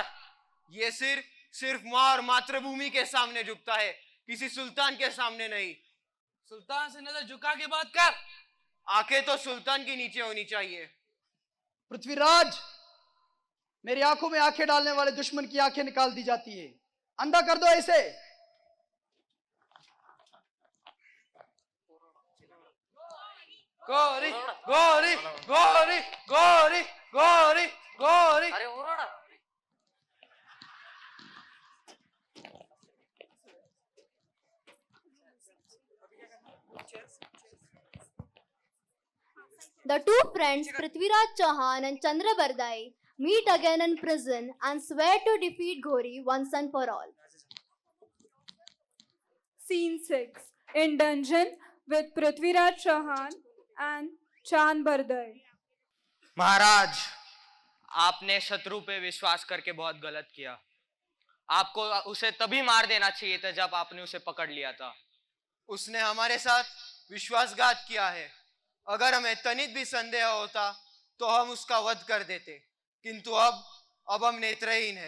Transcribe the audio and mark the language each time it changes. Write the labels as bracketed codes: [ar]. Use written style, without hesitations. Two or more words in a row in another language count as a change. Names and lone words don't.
[hi] ये सिर्फ माँ और मातृभूमि के सामने झुकता है, किसी सुल्तान के सामने नहीं। सुल्तान से नजर झुका के बात कर। आंखें तो सुल्तान की नीचे होनी चाहिए। पृथ्वीराज, मेरी आंखों में आंखें डालने वाले दुश्मन की आंखें निकाल दी जाती है, अंधा कर दो इसे। गोरी गोरी गोरी गोरी गोरी गोरी। अरे उरोड़ा। [en] The two friends Prithviraj Chauhan and Chandra Bardai meet again in prison and swear to defeat Ghori once and for all. Scene 6 in dungeon with Prithviraj Chauhan and Chand Bardai. [hi] महाराज, आपने शत्रु पे विश्वास करके बहुत गलत किया। आपको उसे तभी मार देना चाहिए था जब आपने उसे पकड़ लिया था। उसने हमारे साथ विश्वासघात किया है। अगर हमें तनिक भी संदेह होता तो हम उसका वध कर देते, किंतु अब हम नेत्रहीन हैं।